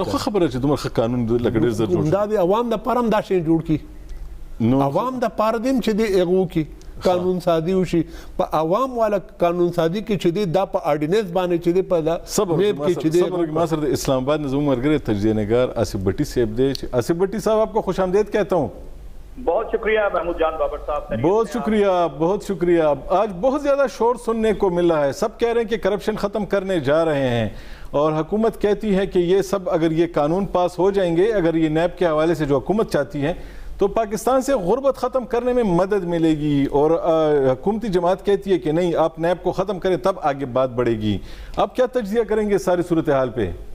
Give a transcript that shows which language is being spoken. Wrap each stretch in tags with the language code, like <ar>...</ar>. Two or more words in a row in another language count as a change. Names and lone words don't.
<ps>دا ښه خبره چې دومره ښه قانون لکه ډېر زر جوړ دا د عوام دپاره هم دا شی جوړ کړي نو عوام دپاره دې هم چې دی هغه وکړي قانون سازي وشي په عوام والا قانون سازي کې چې دی دا په آرډیننس باندې چې دی په دا نیب کې چې دی صبر ما سره د اسلام آباد نه زموږ ملګری تجزیه نگار آصف بھٹی صاحب دی آصف بھٹی صاحب</ps> <ur>آپ کو خوش آمدید کہتا ہوں بہت شکریہ محمود جان بابر صاحب بہت شکریہ آج بہت زیادہ شور سننے کو مل رہا ہے سب کہہ رہے ہیں کہ کرپشن ختم کرنے جا رہے ہیں اور حکومت کہتی ہے کہ یہ سب اگر یہ قانون پاس ہو جائیں گے اگر یہ نیب کے حوالے سے جو حکومت چاہتی ہے تو پاکستان سے غربت ختم کرنے میں مدد ملے گی اور حکومتی جماعت کہتی ہے کہ نہیں آپ نیب کو ختم کریں تب آگے بات بڑھے گی آپ کیا تجزیہ کریں گے ساری صورتحال پہ</ur>